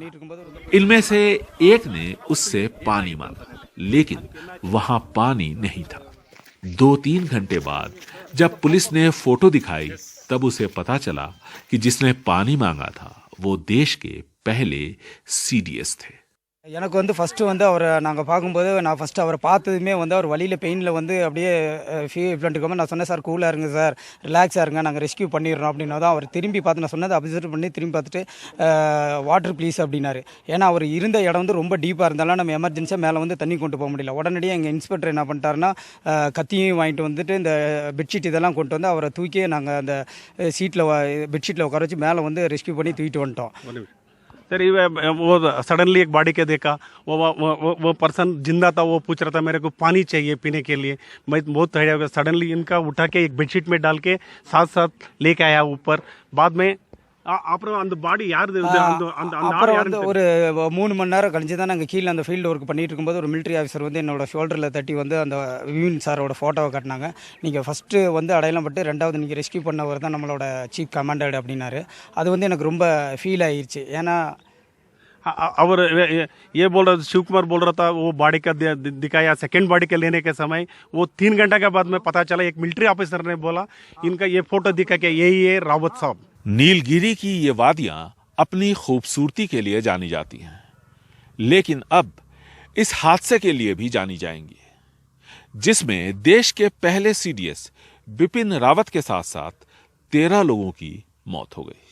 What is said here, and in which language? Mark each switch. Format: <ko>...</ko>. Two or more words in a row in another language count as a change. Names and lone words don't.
<hi>इनमें से एक ने उससे पानी मांगा, लेकिन वहां पानी नहीं था। 2-3 घंटे बाद जब पुलिस ने फोटो दिखाई तब उसे पता चला कि जिसने पानी मांगा था वो देश के पहले सीडीएस थे।</hi> <ta>எனக்கு வந்து ஃபர்ஸ்ட் வந்து அவரை நாங்கள் பார்க்கும்போது நான் ஃபர்ஸ்ட் அவரை பார்த்ததுமே வந்து அவர் வழியில் பெயினில் வந்து அப்படியே ஃபீல் இருக்கும்போது நான் சொன்னேன், சார் கூலாக இருங்க சார், ரிலாக்ஸாக இருங்க, நாங்கள் ரெஸ்கியூ பண்ணிடுறோம் அப்படின்னா தான் அவர் திரும்பி பார்த்து நான் சொன்னதை அப்சர்வ் பண்ணி திரும்பி பார்த்துட்டு</ta> <en>water please</en> <ta>அப்படின்னாரு. ஏன்னா அவர் இருந்த இடம் வந்து ரொம்ப டீப்பாக இருந்தாலும் நம்ம எமர்ஜென்சியாக மேலே வந்து தண்ணி கொண்டு போக முடியல. உடனடியாக எங்கள் இன்ஸ்பெக்டர் என்ன பண்ணிட்டாருன்னா கத்தியும் வாங்கிட்டு வந்துட்டு இந்த பெட்ஷீட் இதெல்லாம் கொண்டு வந்து அவரை தூக்கி நாங்கள் அந்த சீட்டில் பெட்ஷீட்டில் உட்கார வச்சு மேலே வந்து ரெஸ்கியூ பண்ணி தூக்கிட்டு வந்துட்டோம்.</ta> <hi>सर वो सडनली एक बॉडी के देखा, वो पर्सन जिंदा था, वो पूछ रहा था मेरे को पानी चाहिए पीने के लिए। मैं बहुत तैयार हो गया। सडनली इनका उठा के एक बेडशीट में डाल के साथ साथ लेके आया ऊपर। बाद में</hi> <ta>அப்புறம் அந்த பாடி யார் அப்புறம் வந்து ஒரு 3 மணி நேரம் கழிச்சு தான் நாங்கள் கீழே அந்த ஃபீல்டு ஒர்க் பண்ணிட்டு இருக்கும்போது ஒரு</ta> <en>military officer</en> <ta>வந்து என்னோட ஷோல்டரில் தட்டி வந்து அந்த விவின் சாரோட ஃபோட்டோவை காட்டினாங்க. நீங்கள் ஃபஸ்ட்டு வந்து அடையாளம் பட்டு 2வது நீங்கள் ரெஸ்கியூ பண்ணவர் தான் நம்மளோட</ta> <en>chief commander</en> <ta>அப்படின்னாரு. அது வந்து எனக்கு ரொம்ப ஃபீல் ஆயிடுச்சு. ஏன்னா</ta> <hi>और ये बोल रहा शिव कुमार बोल रहा था वो बॉडी का दिखाया।</hi> <en>second body</en> <hi>के लेने के समय वो 3 घंटा के बाद में पता चला एक</hi> <en>military officer</en> <hi>ने बोला इनका ये फोटो दिखा के यही है रावत साहब। नीलगिरी की ये वादियां अपनी खूबसूरती के लिए जानी जाती हैं, लेकिन अब इस हादसे के लिए भी जानी जाएंगी जिसमें देश के पहले सीडीएस बिपिन रावत के साथ साथ 13 लोगों की मौत हो गई।</hi>